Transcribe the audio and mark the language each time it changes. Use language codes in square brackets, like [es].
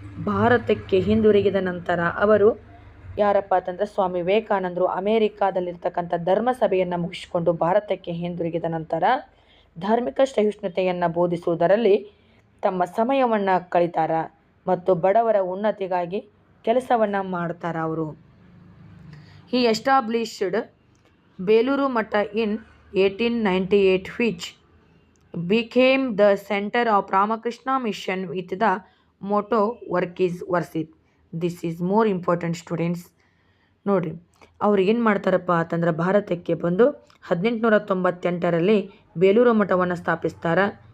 [kn] ಭಾರತಕ್ಕೆ ಹಿಂದಿರುಗಿದ ನಂತರ ಅವರು ಯಾರಪ್ಪ ಅಂತಂದರೆ ಸ್ವಾಮಿ ವಿವೇಕಾನಂದರು ಅಮೇರಿಕಾದಲ್ಲಿರ್ತಕ್ಕಂಥ ಧರ್ಮಸಭೆಯನ್ನು ಮುಗಿಸಿಕೊಂಡು ಭಾರತಕ್ಕೆ ಹಿಂದಿರುಗಿದ ನಂತರ ಧಾರ್ಮಿಕ ಸಹಿಷ್ಣುತೆಯನ್ನು ಬೋಧಿಸುವುದರಲ್ಲಿ ತಮ್ಮ ಸಮಯವನ್ನು ಕಳೀತಾರ ಮತ್ತು ಬಡವರ ಉನ್ನತಿಗಾಗಿ ಕೆಲಸವನ್ನು ಮಾಡ್ತಾರೆ ಅವರು. [en] He established Belur Math in 1898 which became the center of Ramakrishna mission with the motto work is worth it. This is more important students. [kn] ನೋಡಿರಿ ಅವ್ರು ಏನು ಮಾಡ್ತಾರಪ್ಪ ಅಂತಂದ್ರೆ ಭಾರತಕ್ಕೆ ಬಂದು 1898ರಲ್ಲಿ ಬೇಲೂರು ಮಠವನ್ನು ಸ್ಥಾಪಿಸ್ತಾರೆ.